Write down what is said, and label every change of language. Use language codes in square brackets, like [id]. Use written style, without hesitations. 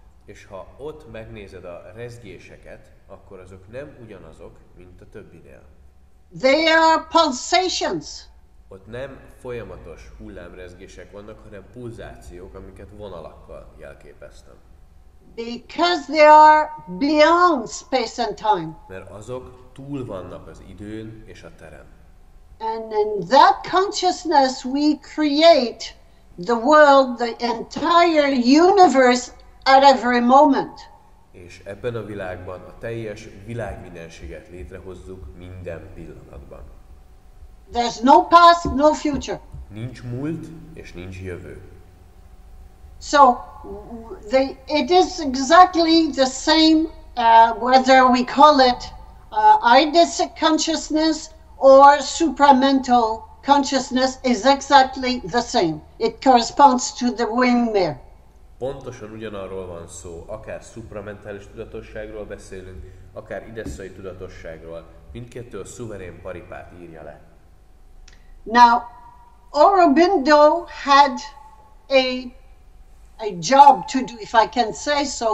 [hu] És ha ott megnézed a rezgéseket, akkor azok nem ugyanazok, mint a többinél. [en] They are pulsations. [hu] Ott nem folyamatos hullámrezgések vannak, hanem pulzációk, amiket vonalakkal jelképeztem. [en] Because they are beyond space and time. [hu] Mert azok túl vannak az időn és a terem. [en] And in that consciousness we create the world, the entire universe at every moment. [hu] És ebben a világban a teljes világmindenséget létrehozzuk minden pillanatban. [en] There's no past, no future. [hu] Nincs múlt és nincs jövő. [en] So it is exactly the same whether we call it eidesic consciousness or supramental consciousness is exactly the same. It corresponds to the wing mare. [hu] Pontosan ugyanarról van szó, akár supramentális tudatosságról beszélünk, akár idesszai tudatosságról, mindkettő a szuverén paripát írja le. [en] Now, Aurobindo had a job to do, if I can say so.